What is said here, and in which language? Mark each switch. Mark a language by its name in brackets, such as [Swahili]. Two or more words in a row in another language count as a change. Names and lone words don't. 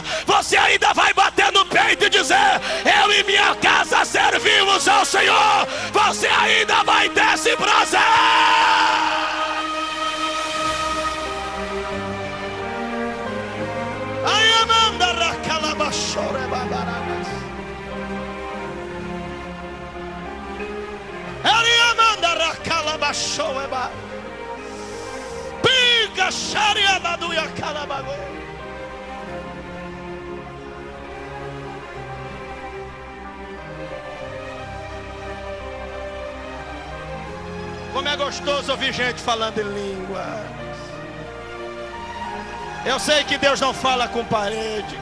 [Portuguese] Você ainda vai bater no peito e dizer: eu e minha casa servimos ao Senhor. Você ainda vai ter esse prazer. Ai, amanda racalabachore babaranas. Ariamanda racalabachoreba. Pica xariabaduia calabago. Como é gostoso ouvir gente falando em línguas. Eu sei que Deus não fala com parede.